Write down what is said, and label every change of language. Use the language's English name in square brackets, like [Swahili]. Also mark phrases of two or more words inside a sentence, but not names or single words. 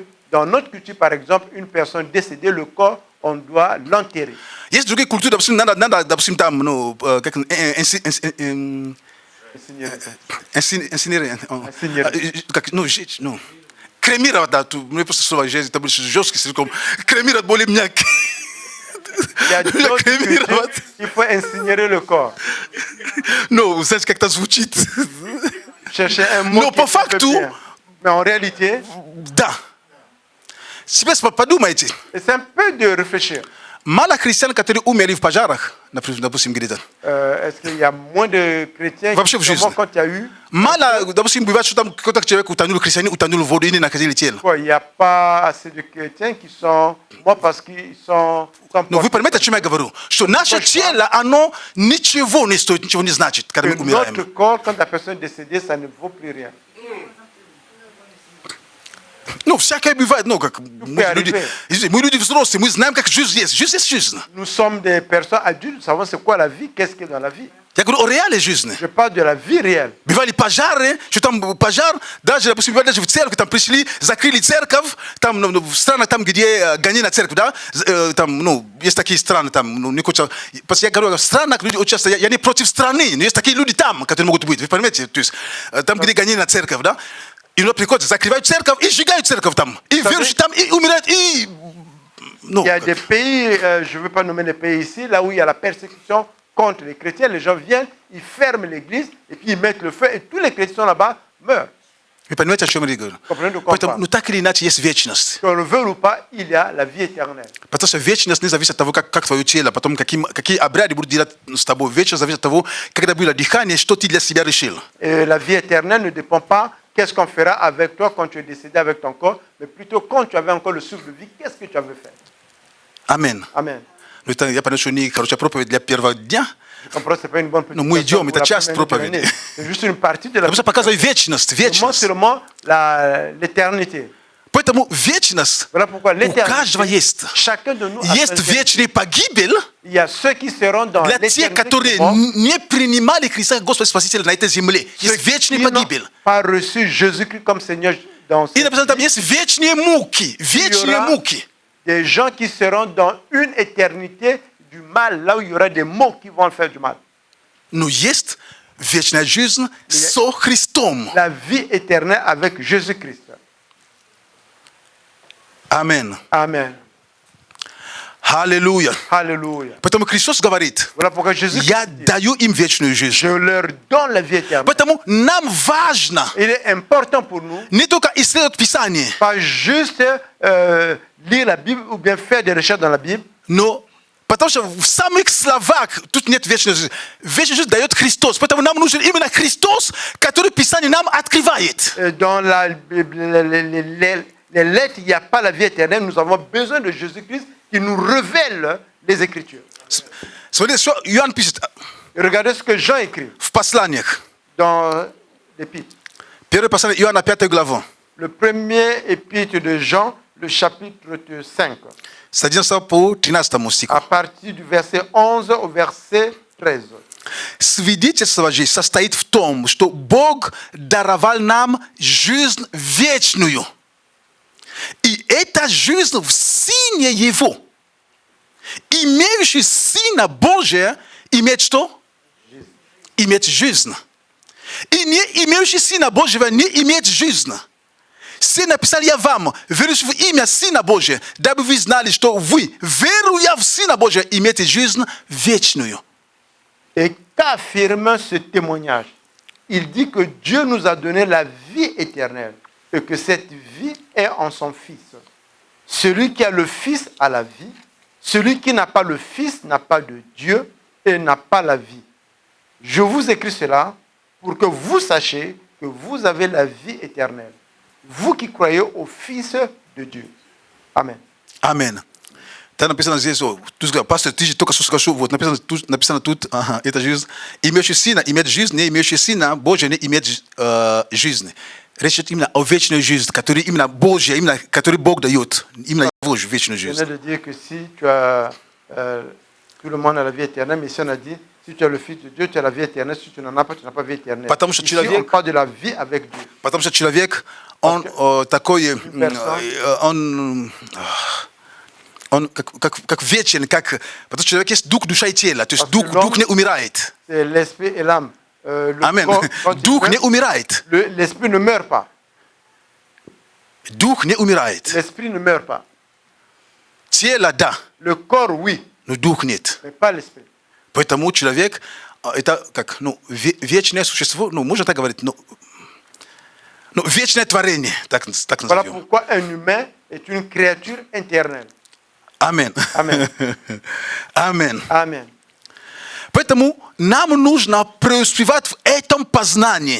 [French] Dans notre culture, par exemple, une personne décédée, le corps, on doit l'enterrer. [Russian] Есть другие культуры, допустим, надо, допустим, там, ну, как, как, ну, ну, кремировать, да, мне просто слово жизнь, это больше жесткий, слишком, кремировать более мягкий. [French] Il y a d'autres cultures, il faut incinérer le corps. Ну, vous savez, [Russian] как это звучит. [French] Chercher un mot [Russian] Но [French] qui [Russian] по [French] est un peu [Russian] факту, [French] bien. Mais en réalité, [Russian] да. Себе подумайте. [French] c'est un peu de réfléchir. [Russian] Мало христиан, которые умерли в пожарах, допустим, где-то. [French] Est-ce qu'il y a moins de chrétiens [Russian] Вообще в [French] qui sont [Russian] жизни. [French] morts quand il y a eu? [Russian] Мало, допустим, бывает, что там какой-то человек утонул, христианин утонул в воду и не находили тело. [French] Il n'y a pas assez de chrétiens qui sont morts parce qu'ils sont... [Russian] Но вы понимаете, о чем я говорю? Что наше тело, оно ничего не стоит, ничего не значит, когда мы [French] Notre [Russian] умираем. [French] corps, quand la personne est décédée, ça ne vaut plus rien. [Russian] Ну, всякое бывает, ну, как мы люди взрослые, мы знаем, как жизнь есть. Жизнь есть жизнь. [French] Nous sommes des personnes adultes, nous savons c'est quoi la vie, qu'est-ce qu'il y a dans la vie. [Russian] Я говорю о реальной жизни. [French] Je parle de la vie réelle. [Russian] Бывали пожары, что там пожар, даже, допустим, бывали даже в церкви, там пришли, закрыли церковь, там, ну, в странах, там, где гонение на церковь, да, там, ну, есть такие страны, там, ну, не хочу, потому что я говорю, в странах люди очень часто, я не против страны, но есть такие люди там, которые могут быть, вы понимаете, то есть, там, где гонение на церковь, да, и ну, приходят, закрывают церковь и сжигают церковь там, и верующие там, и умирают, и... Ну, [French] Il y a des pays, je ne veux pas nommer les pays ici, là où il y a la persécution contre les chrétiens, les gens viennent, ils ferment l'église, et puis ils mettent le feu, et tous les chrétiens là-bas meurent. [Russian] вы понимаете, о чем я говорю? Поэтому, ну, так или иначе, есть вечность. [French] Qu'on le veuille ou pas, il y a la vie éternelle. [Russian] Потому что вечность не зависит от того, как твое тело, потом какие обряды будут делать с тобой. Вечность зависит от того, когда будет дыхание, что ты для себя решил. [French] Et la vie éternelle ne dépend pas qu'est-ce qu'on fera avec toi quand tu es décédé avec ton corps, mais plutôt quand tu avais encore le souffle de vie, qu'est-ce que tu avais fait. [Russian] Амен. [French] Amen. [Russian] Ну, это, я понимаю, что не хорошая проповедь для первого дня. [French] Je comprends que ce n'est pas une bonne [Russian] Ну, мы идем, [French] pour [Russian] это [French] la [Russian] часть [French] première [Russian] проповеди. [French] journée. C'est juste une partie de la [Russian] Потому что показывает вечность, [French] Montre [Russian] вечность. [French] seulement l'éternité. [Russian] Поэтому вечность [French] Voilà pourquoi [Russian] у каждого [French] l'éternité, [Russian] есть. [French] chacun de nous a [Russian] Есть [French] sa [Russian] вечная погибель [French] Il y a ceux qui seront dans [Russian] для тех, [French] l'éternité, [Russian] которые [French] qui vont, [Russian] не принимали Христа как Господа Спасителя на этой земле. [French] ceux [Russian] Есть вечная [French] qui n'ont [Russian] погибель. [French] pas reçu Jésus-Christ comme Seigneur dans [Russian] И [French] cette [Russian] написано там, [French] vie. [Russian] есть вечные муки. Вечные [French] aura [Russian] муки. [French] Des gens qui seront dans une éternité du mal, là où il y aura des mots qui vont faire du mal. [Polish] No jest wieczna [Russian] жизнь со Христом. [French] La vie éternelle avec Jésus-Christ. Amen. Amen. [Russian] Аллилуйя. [French] Alléluia. [Russian] Поэтому Христос говорит, [French] Voilà pourquoi Jésus [Russian] я даю им вечную жизнь. [French] je leur donne la vie éternelle. [Russian] Поэтому нам важно [French] Il est important pour nous, [Russian] не только исследовать Писание, [French] pas juste lire la Bible ou bien faire des recherches dans la Bible, [Russian] но потому что в самых словах тут нет вечной жизни. Вечная жизнь дает Христос. Поэтому нам нужен именно Христос, который Писание нам открывает. [French] dans la Bible, les lettres, il n'y a pas la vie éternelle. Nous avons besoin de Jésus-Christ qui nous révèle les Écritures. [Russian] Смотрите, что Иоанн пишет [French] Et regardez ce que Jean écrit [Russian] в посланиях. [French] dans l'épître. [Russian] Первое послание Иоанна, 5 главу. [French] Le premier épître de Jean, le chapitre 5, [Russian] С 11 по 13 стиху. [French] à partir du verset 11 au verset 13. [Russian] Свидетельство же состоит в том, что Бог даровал нам жизнь вечную. И эта жизнь в Сыне Его. Имеющий Сына Божия имеет что? Имеет жизнь. И не имеющий Сына Божьего не имеет жизнь. Все написал я вам, верующий в имя Сына Божия, дабы вы знали, что вы, веруя в Сына Божия, имеете жизнь вечную. [French] Et qu'affirme ce témoignage? Il dit que Dieu nous a donné la vie éternelle et que cette vie est en son Fils. Celui qui a le Fils a la vie. Celui qui n'a pas le Fils n'a pas de Dieu et n'a pas la vie. Je vous écris cela pour que vous sachiez que vous avez la vie éternelle. Vous qui croyez au Fils de Dieu. Amen. Amen. [Russian] Там написано здесь, пастор, ты же только что сказал, вот написано тут, это жизнь. Имеющий Сына имеет жизнь, не имеющий Сына Божия не имеет жизни. Речь идет именно о вечной жизни, которую именно Божья, именно которую Бог дает, именно Его вечную жизнь. [French] Je viens de dire que si tu as, tout le monde a la vie éternelle, mais si on a dit, si tu as le Fils de Dieu, tu as la vie éternelle, si tu n'en as pas, tu n'as pas la vie éternelle. [Russian] Потому что [French] Ici, [Russian] человек- [French] on parle de la vie avec Dieu. [Russian] Потому что человек, он такой, он как вечен, как, потому что человек есть дух, душа и тело, то есть дух не умирает. [French] C'est l'esprit et l'âme. Le Amen. corps, quand il [Russian] Дух [French] meurt, [Russian] не умирает. [French] l'esprit ne meurt pas. [Russian] Дух не умирает. [French] L'esprit ne meurt pas. [Russian] Тело, да, [French] Le corps, oui, [Russian] но дух нет. [French] mais pas l'esprit. [Russian] Поэтому человек, это как, вечное существо, можно так говорить, вечное творение, так [French] Voilà [Russian] назовем. [French] pourquoi un humain est une créature éternelle. [Russian] Амен. [French] Amen. [Russian] Амен. [French] Amen. [Russian] Поэтому нам нужно преуспевать в этом познании.